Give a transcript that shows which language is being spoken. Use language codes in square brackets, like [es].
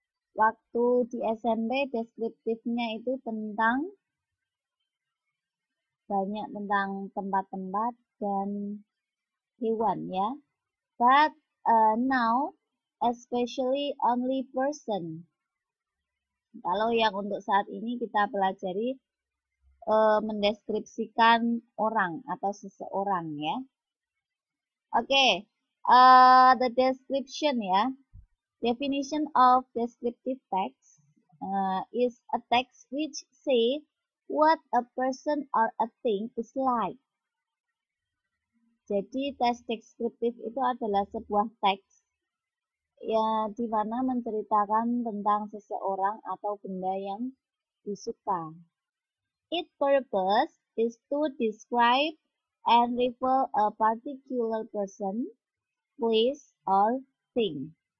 [id] Waktu di SMP deskriptifnya itu banyak tentang tempat-tempat dan hewan, ya. [en] But now especially only person. [id] Kalau yang untuk saat ini kita pelajari mendeskripsikan orang atau seseorang, ya. [en] Oke, the description ya. Definition of descriptive text is a text which say what a person or a thing is like. [id] Jadi teks deskriptif itu adalah sebuah teks ya di mana menceritakan tentang seseorang atau benda yang disuka. [en] Its purpose is to describe and refer a particular person, place, or thing.